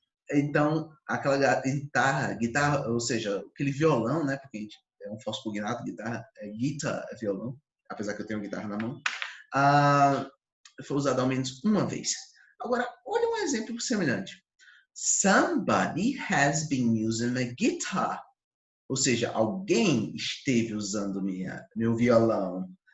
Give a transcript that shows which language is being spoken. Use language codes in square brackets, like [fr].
[pt] Então, aquela guitarra, ou seja, aquele violão, né? Porque a gente é um fosfognato, guitarra, guitar é violão, apesar que eu tenho guitarra na mão, foi usado ao menos uma vez. Agora, olha um exemplo semelhante. [en] Somebody has been using my guitar. [pt] Ou seja, alguém esteve usando meu violão.